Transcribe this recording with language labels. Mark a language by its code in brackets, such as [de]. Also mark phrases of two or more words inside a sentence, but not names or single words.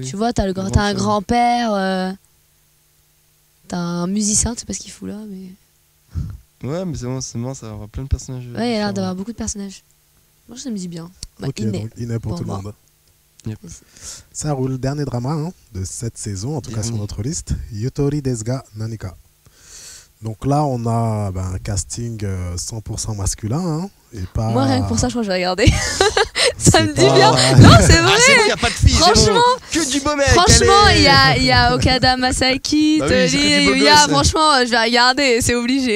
[fr] Tu vois, t'as un grand-père. T'as un musicien, tu sais pas ce qu'il fout là, mais. Ouais, mais c'est bon, ça va avoir plein de personnages. Ouais, il a l'air d'avoir beaucoup de personnages. Moi, ça me dit bien. Ok, donc Iné pour tout le monde. Yep. Ça roule, dernier drama de cette saison, en tout cas sur notre liste, Yutori desu ga Nanika. Donc là, on a un casting 100% masculin. Et pas... Moi, rien que pour ça, je crois que je vais regarder. Ça me dit bien. Non, c'est vrai. C'est bon, y a pas de filles. Franchement, que du beau mec. Franchement, il y a Okada Masaki, franchement, je vais regarder, c'est obligé.